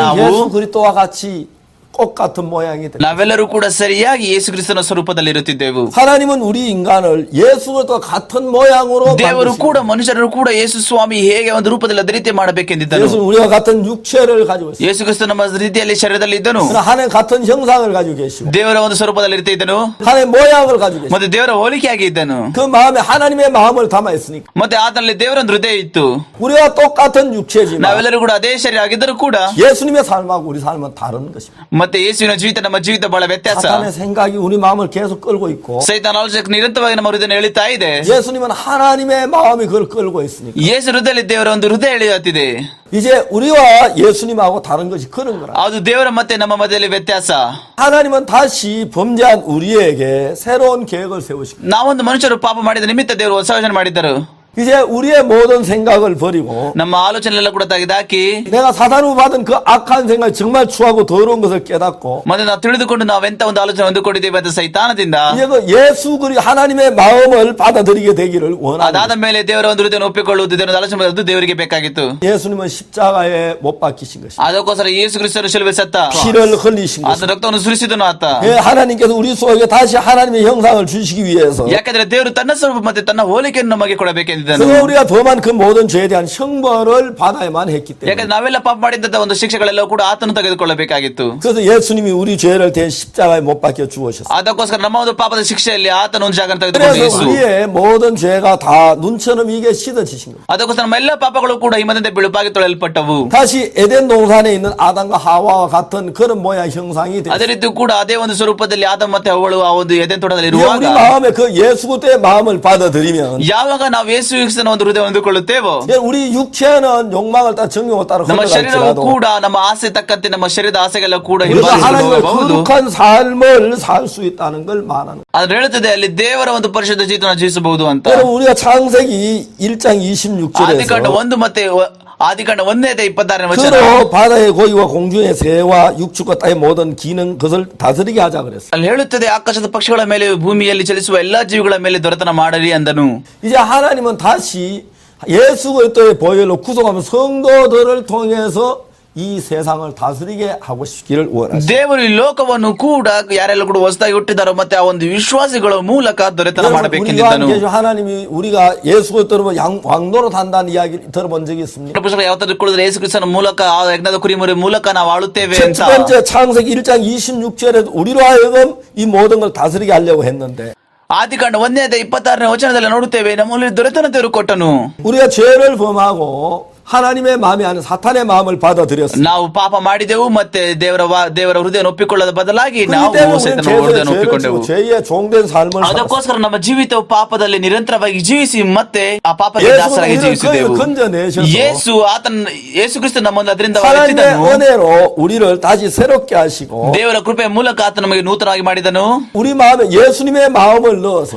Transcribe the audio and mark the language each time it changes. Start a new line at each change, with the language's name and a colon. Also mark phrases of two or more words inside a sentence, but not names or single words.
Kannada: ನಾವು
Korean: 예수 그리스도와 같이 똑같은 모양이 됩니다.
Kannada: ನಾವೆಲ್ಲರೂ ಕೂಡ ಸರಿಯಾಗಿ ಯೇಸು ಕ್ರಿಸ್ತನ ಸ್ವರೂಪದಲ್ಲಿ ಇರುತ್ತಿದ್ದೆವು.
Korean: 하나님은 우리 인간을 예수 그리스도와 같은 모양으로
Kannada: ದೇವರು ಕೂಡ
Korean: 만드시고
Kannada: ಮನುಷ್ಯರನ್ನು ಕೂಡ ಯೇಸು ಸ್ವಾಮಿ ಹೇಗೆ ಒಂದು ರೂಪದಲ್ಲಿ ಅದೇ ರೀತಿ ಮಾಡಬೇಕೆಂದಿದ್ದನು.
Korean: 예수는 우리와 같은 육체를 가지고 있어요.
Kannada: ಯೇಸು ಕ್ರಿಸ್ತ ನಮ್ಮ ರೀತಿಯಲ್ಲಿ ಶರೀರದಲ್ಲಿ ಇದ್ದನು.
Korean: 그러나 하나님 같은 형상을 가지고 계시고
Kannada: ದೇವರ ಒಂದು ಸ್ವರೂಪದಲ್ಲಿ ಇರ್ತಿದ್ದನು.
Korean: 하나님 모양을 가지고 계시고
Kannada: ಮತ್ತೆ ದೇವರ ಹೋಲಿಕೆಯಾಗಿ ಇದ್ದನು.
Korean: 그 마음에 하나님의 마음을 담아 있으니까
Kannada: ಮತ್ತೆ ಆತನಲ್ಲಿ ದೇವರ ಒಂದು ಹೃದಯ ಇತ್ತು.
Korean: 우리와 똑같은 육체지만
Kannada: ನಾವೆಲ್ಲರೂ ಕೂಡ ಅದೇ ಶರೀರ ಆಗಿದ್ದರೂ ಕೂಡ
Korean: 예수님의 삶하고 우리 삶은 다른 것입니다.
Kannada: ಮತ್ತೆ ಯೇಸುವಿನ ಜೀವಿತ ನಮ್ಮ ಜೀವಿತ ಬಹಳ ವ್ಯತ್ಯಾಸ.
Korean: 사탄의 생각이 우리 마음을 계속 끌고 있고
Kannada: ಸೈತಾನ ಆಲೋಚನೆ ನಿರಂತರವಾಗಿ ನಮ್ಮ ಹೃದಯ ಎಳಿತಾ ಇದೆ.
Korean: 예수님은 하나님의 마음이 그걸 끌고 있으니까
Kannada: ಯೇಸು ಹೃದಯದಲ್ಲಿ ದೇವರ ಒಂದು ಹೃದಯ ಎಳೆಯುತ್ತಿದೆ.
Korean: 이제 우리와 예수님하고 다른 것이 그런 거라.
Kannada: ಅದು ದೇವರ ಮತ್ತೆ ನಮ್ಮ ಮಧ್ಯದಲ್ಲಿ ವ್ಯತ್ಯಾಸ.
Korean: 하나님은 다시 범죄한 우리에게 새로운 계획을 세우시고
Kannada: ನಾವೊಂದು ಮನುಷ್ಯರು ಪಾಪ ಮಾಡಿದ ನಿಮಿತ್ತ ದೇವರು ಹೊಸ ಯೋಚನೆ ಮಾಡಿದ್ದರು.
Korean: 이제 우리의 모든 생각을 버리고
Kannada: ನಮ್ಮ ಆಲೋಚನೆಲ್ಲ ಕೂಡ ತೆಗೆದಾಕಿ
Korean: 내가 사단으로 받은 그 악한 생각이 정말 추하고 더러운 것을 깨닫고
Kannada: ಮತ್ತೆ ನಾವು ತಿಳಿದುಕೊಂಡು ನಾವೆಂತ ಒಂದು ಆಲೋಚನೆ ಹೊಂದಿಕೊಂಡಿದ್ದೇವೆ ಅಂತ ಸೈತಾನದಿಂದ
Korean: 이제 그 예수 그리 하나님의 마음을 받아들이게 되기를 원하는
Kannada: ಅದಾದ ಮೇಲೆ ದೇವರ ಒಂದು ಹೃದಯ ಒಪ್ಪಿಕೊಳ್ಳುವುದು ದೇವರ ಆಲೋಚನೆ ಅದು ದೇವರಿಗೆ ಬೇಕಾಗಿತ್ತು.
Korean: 예수님은 십자가에 못 박히신 것입니다.
Kannada: ಅದಕ್ಕೋಸ್ಕರ ಯೇಸು ಕ್ರಿಸ್ತರು ಶಿಲುಬೆ ಸತ್ತ,
Korean: 피를 흘리신
Kannada: ಆತ
Korean: 것입니다.
Kannada: ರಕ್ತವನ್ನು ಸುರಿಸಿದನು ಆತ.
Korean: 예, 하나님께서 우리 속에 다시 하나님의 형상을 주시기 위해서
Kannada: ಯಾಕಂದ್ರೆ ದೇವರು ತನ್ನ ಸ್ವರೂಪ ಮತ್ತೆ ತನ್ನ ಹೋಲಿಕೆಯನ್ನು ನಮಗೆ ಕೊಡಬೇಕೆಂದಿದ್ದನು.
Korean: 그래서 우리가 범한 그 모든 죄에 대한 형벌을 받아야만 했기 때문에
Kannada: ಯಾಕಂದ್ರೆ ನಾವೆಲ್ಲ ಪಾಪ ಮಾಡಿದ್ದ ಒಂದು ಶಿಕ್ಷೆಗಳೆಲ್ಲ ಕೂಡ ಆತನು ತೆಗೆದುಕೊಳ್ಳಬೇಕಾಗಿತ್ತು.
Korean: 그래서 예수님이 우리 죄를 대신 십자가에 못 박혀 죽으셨어요.
Kannada: ಅದಕ್ಕೋಸ್ಕರ ನಮ್ಮ ಒಂದು ಪಾಪದ ಶಿಕ್ಷೆಯಲ್ಲಿ ಆತನ ಒಂದು ಜಾಗ ತೆಗೆದುಕೊಂಡು
Korean: 그래서
Kannada: ಯೇಸು.
Korean: 우리의 모든 죄가 다 눈처럼 이게 씻어지신 거예요.
Kannada: ಅದಕ್ಕೋಸ್ಕರ ನಮ್ಮ ಎಲ್ಲ ಪಾಪಗಳು ಕೂಡ ಹಿಮದಿಂದ ಬಿಳುಪಾಗಿ ತೊಳೆಯಲ್ಪಟ್ಟವು.
Korean: 다시 에덴 동산에 있는 아담과 하와와 같은 그런 모양 형상이
Kannada: ಅದೇ
Korean: 됐어요.
Kannada: ರೀತಿ ಕೂಡ ಅದೇ ಒಂದು ಸ್ವರೂಪದಲ್ಲಿ ಆದ ಮತ್ತೆ ಅವಳು ಆ ಒಂದು ಎದೆನ್ ತೋಟದಲ್ಲಿ
Korean: 이제
Kannada: ಇರುವಾಗ
Korean: 우리 마음에 그 예수 그리스도의 마음을 받아들이면
Kannada: ಯಾವಾಗ ನಾವು ಯೇಸು ಕ್ರಿಸ್ತನ ಒಂದು ಹೃದಯ ಹೊಂದಿಕೊಳ್ಳುತ್ತೇವೋ
Korean: 이제 우리 육체는 욕망을 따라 정욕을 따라
Kannada: ನಮ್ಮ ಶರೀರವು
Korean: 흘러갈지라도
Kannada: ಕೂಡ ನಮ್ಮ ಆಸೆ ತಕ್ಕಂತೆ ನಮ್ಮ ಶರೀರದ ಆಸೆಗೆಲ್ಲ ಕೂಡ
Korean: 우리가 하나님의
Kannada: ಹಿಂಬಾಲಿಸಬಹುದು.
Korean: 거룩한 삶을 살 수 있다는 걸 말하는 거예요.
Kannada: ಅದ್ರ ಹೇಳುತ್ತದೆ ಅಲ್ಲಿ ದೇವರ ಒಂದು ಪರಿಶುದ್ಧ ಜೀವನ ಜೀವಿಸಬಹುದು ಅಂತ.
Korean: 여러분 우리가 창세기 1장
Kannada: ಆದಿಕಾಂಡ
Korean: 26절에서
Kannada: 1 ಮತ್ತೆ ಆದಿಕಾಂಡ 1:26ನೇ ವಚನ.
Korean: 그로 바다의 고기와 공중의 새와 육축과 땅의 모든 기능 그것을 다스리게 하자 그랬어요.
Kannada: ಅಲ್ಲಿ ಹೇಳುತ್ತದೆ ಆಕಾಶದ ಪಕ್ಷಿಗಳ ಮೇಲೆ ಭೂಮಿಯಲ್ಲಿ ಚಲಿಸುವ ಎಲ್ಲಾ ಜೀವಿಗಳ ಮೇಲೆ ದೊರೆತನ ಮಾಡಲಿ ಅಂದನು.
Korean: 이제 하나님은 다시 예수 그리스도의 보혈로 구속하면 성도들을 통해서 이 세상을 다스리게 하고 싶기를 원하십니다.
Kannada: ದೇವರು ಈ ಲೋಕವನ್ನು ಕೂಡ ಯಾರೆಲ್ಲ ಕೂಡ ಹೊಸದಾಗಿ ಹುಟ್ಟಿದಾರೋ ಮತ್ತೆ ಆ ಒಂದು ವಿಶ್ವಾಸಿಗಳ ಮೂಲಕ ದೊರೆತನ
Korean: 우리가
Kannada: ಮಾಡಬೇಕೆಂದಿದ್ದನು.
Korean: 계신 하나님이 우리가 예수 그리스도로 왕노릇 한다는 이야기를 들어본 적이 있습니까?
Kannada: ಪುಸ್ತಕ ಯಾವತ್ತಾದ್ರೂ ಕುಳಿದ್ರೆ ಯೇಸು ಕ್ರಿಸ್ತನ ಮೂಲಕ ಆ ಯಜ್ಞದ ಕುರಿಮರಿ ಮೂಲಕ ನಾವು ಆಳುತ್ತೇವೆ
Korean: 첫
Kannada: ಅಂತ.
Korean: 번째 창세기 1장 26절에도 우리로 하여금 이 모든 걸 다스리게 하려고 했는데
Kannada: ಆದಿಕಾಂಡ 1:26ನೇ ವಚನದಲ್ಲಿ ನೋಡುತ್ತೇವೆ ನಮ್ಮಲ್ಲಿ ದೊರೆತನ ದೇವರು ಕೊಟ್ಟನು.
Korean: 우리가 죄를 범하고 하나님의 마음이 아닌 사탄의 마음을 받아들였습니다.
Kannada: ನಾವು ಪಾಪ ಮಾಡಿದೆವು ಮತ್ತೆ ದೇವರ ಹೃದಯ ಒಪ್ಪಿಕೊಳ್ಳದ ಬದಲಾಗಿ
Korean: 그렇기
Kannada: ನಾವು
Korean: 때문에
Kannada: ಸೈತನ
Korean: 우리는
Kannada: ಹೃದಯ
Korean: 죄를
Kannada: ಒಪ್ಪಿಕೊಂಡೆವು.
Korean: 지고 죄의 종된 삶을 살았습니다.
Kannada: ಅದಕ್ಕೋಸ್ಕರ ನಮ್ಮ ಜೀವಿತವು ಪಾಪದಲ್ಲಿ ನಿರಂತರವಾಗಿ ಜೀವಿಸಿ ಮತ್ತೆ ಆ ಪಾಪಕ್ಕೆ
Korean: 예수는
Kannada: ದಾಸರಾಗಿ
Korean: 우리를
Kannada: ಜೀವಿಸಿದೆವು.
Korean: 거기서 건져내셔서
Kannada: ಯೇಸು ಕ್ರಿಸ್ತ ನಮ್ಮನ್ನು ಅದರಿಂದ
Korean: 하나님의
Kannada: ಎತ್ತಿದನು.
Korean: 은혜로 우리를 다시 새롭게 하시고
Kannada: ದೇವರ ಕೃಪೆಯ ಮೂಲಕ ಆತ ನಮಗೆ ನೂತನವಾಗಿ ಮಾಡಿದನು.
Korean: 우리 마음에 예수님의 마음을 넣어서